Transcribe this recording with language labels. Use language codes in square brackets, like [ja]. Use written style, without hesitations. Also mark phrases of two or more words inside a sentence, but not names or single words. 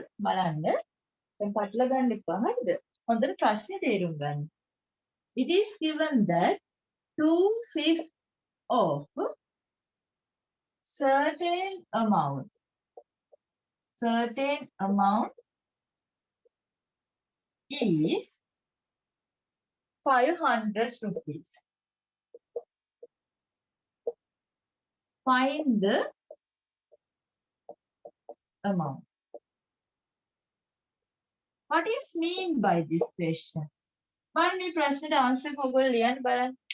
[si] බලන්න. දැන් පටල ගන්න එපා හරිද? හොඳට ප්‍රශ්නේ තේරුම් ගන්න. [en] It is given that 2/5 of certain amount is 500 rupees. Find the amount. What is mean by this question? [si] බලන්න මේ ප්‍රශ්නෙට answer එක ඔයගොල්ලෝ ලියන්න බලන්න.